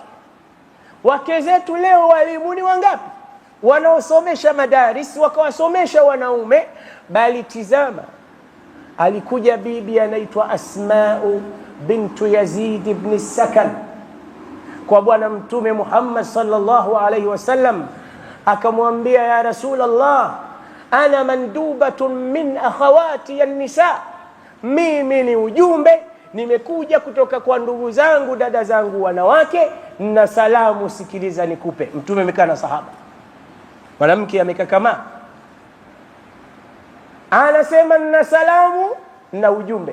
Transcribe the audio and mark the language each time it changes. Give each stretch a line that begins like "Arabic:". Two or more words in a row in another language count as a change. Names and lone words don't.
Swahili: Wake zetu leo walimu ni wangapi wanaosomesha madaris wakawasomesha wanaume? Bali tizama, alikuja bibi anaitwa Asma'u bintu Yazid ibn Sakan kwa bwana Mtume Muhammad
Arabic: sallallahu alayhi wasallam,
Swahili: akamwambia
Arabic: ya Rasulullah, ana mandubatun min akhawati an-nisa,
Swahili: mimi ni ujumbe nimekuja kutoka kwa ndugu zangu, dada zangu wanawake, na salamu sikiliza nikupe. Mtume amekaa na sahaba, mwanamke amekaa kama anasema na salamu na ujumbe.